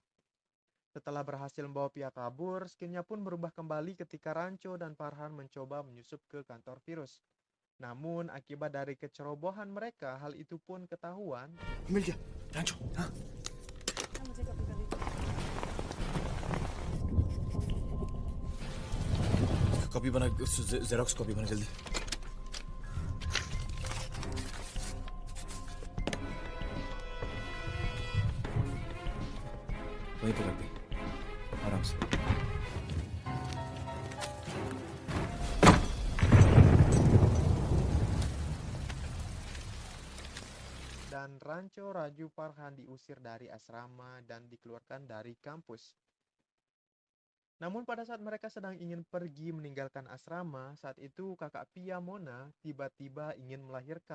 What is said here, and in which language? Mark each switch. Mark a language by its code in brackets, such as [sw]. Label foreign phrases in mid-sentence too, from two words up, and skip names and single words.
[id] Setelah berhasil membawa Pia kabur, Skinnya pun berubah kembali ketika Rancho dan Farhan mencoba menyusup ke kantor virus. Namun akibat dari kecerobohan mereka, hal itu pun ketahuan. [hi] मिल गया, रांचो। हाँ। कॉपी बना, [en] xerox copy [hi] बना जल्दी। वहीं पे रख दे, आराम से। [id] Dan Rancho, Raju, Farhan diusir dari asrama dan dikeluarkan dari kampus. Namun pada saat mereka sedang ingin pergi meninggalkan asrama, saat itu kakak Pia, Mona, tiba-tiba ingin melahirkan.